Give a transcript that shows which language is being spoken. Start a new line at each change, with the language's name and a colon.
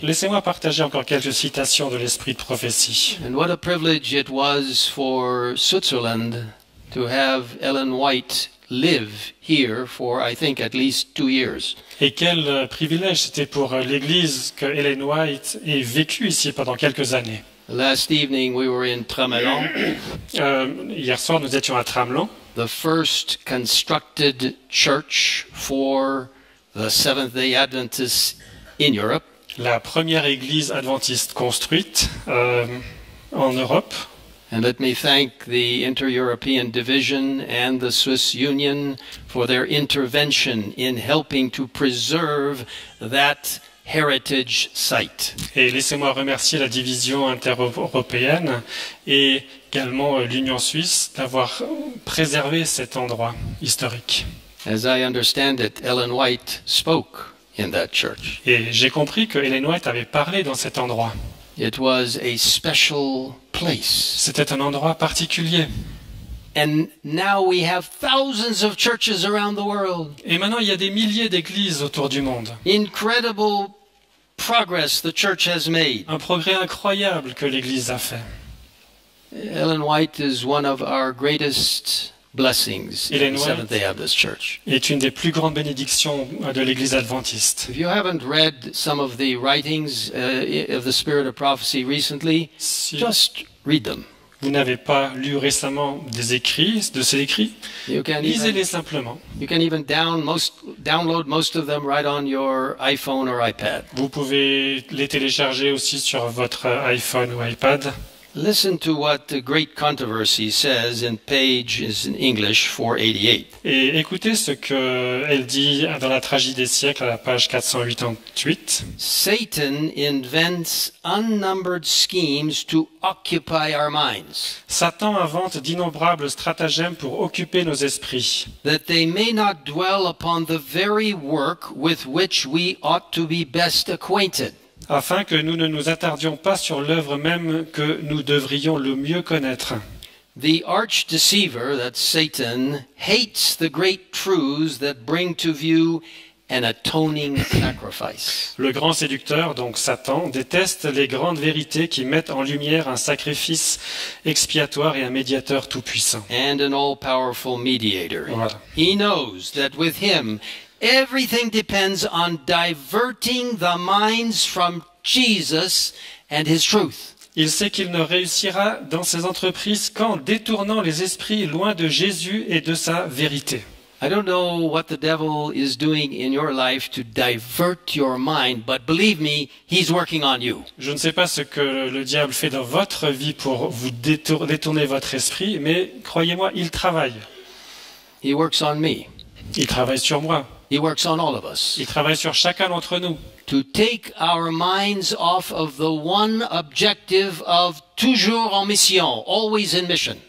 French: Laissez-moi partager encore quelques citations de l'esprit de prophétie.
English: And what a privilege it was for Switzerland to have Ellen White live here for, I think, at least 2 years.
French: Et quel privilège c'était pour l'Église que Ellen White ait vécu ici pendant quelques années.
English: Last evening we were in Tramelan,
French: Hier soir, nous étions à Tramelan,
English: the first constructed church for the Seventh-day Adventists in Europe.
French: la première église adventiste construite en Europe.
English: And let me thank the Inter-European Division and the Swiss Union for their intervention in helping to preserve that heritage site.
French: Et laissez-moi remercier la division inter-européenne et également l'Union suisse d'avoir préservé cet endroit historique.
English: As I understand it, Ellen White spoke in that church.
French: Et j'ai compris que Ellen White avait parlé dans cet endroit.
English: It was a special place.
French: C'était un endroit particulier.
English: And now we have thousands of churches around the world.
French: Et maintenant, il y a des milliers d'églises autour du monde.
English: Incredible progress the church has made.
French: Un progrès incroyable que l'Église a fait.
English: Ellen White is one of our greatest blessings in
French: Ellen
English: the
French: White
English: Seventh-day Adventist Church.
French: Est une des plus grandes bénédictions de l'Église adventiste.
English: If you haven't read some of the writings of the Spirit of Prophecy recently,
French: Si
English: just read them.
French: vous n'avez pas lu récemment des écrits, de ces écrits,
English: You can
French: lisez-les simplement.
English: even download most of them right on your iPhone or iPad.
French: Vous pouvez les télécharger aussi sur votre iPhone ou iPad.
English: Listen to what the Great Controversy says in pages in English 488.
French: Et écoutez ce qu'elle dit dans la Tragédie des siècles à la page 488.
English: Satan invents unnumbered schemes to occupy our minds,
French: Satan invente d'innombrables stratagèmes pour occuper nos esprits,
English: that they may not dwell upon the very work with which we ought to be best acquainted.
French: afin que nous ne nous attardions pas sur l'œuvre même que nous devrions le mieux connaître.
English: The arch deceiver, that's Satan, hates the great truths that bring to view an atoning sacrifice.
French: Le grand séducteur, donc Satan, déteste les grandes vérités qui mettent en lumière un sacrifice expiatoire et un médiateur tout-puissant.
English: And an all-powerful mediator.
French: Voilà.
English: He knows that with him, everything depends on diverting the minds from Jesus and his truth.
French: Il sait qu'il ne réussira dans ses entreprises qu'en détournant les esprits loin de Jésus et de sa vérité.
English: I don't know what the devil is doing in your life to divert your mind, but believe me, he's working on you.
French: Je ne sais pas ce que le diable fait dans votre vie pour vous détourner votre esprit, mais croyez-moi, il travaille.
English: He works on me.
French: Il travaille sur moi.
English: He works on all of us.
French: Il travaille sur chacun d'entre nous.
English: To take our minds off of the one objective of
French: toujours en mission,
English: always in mission.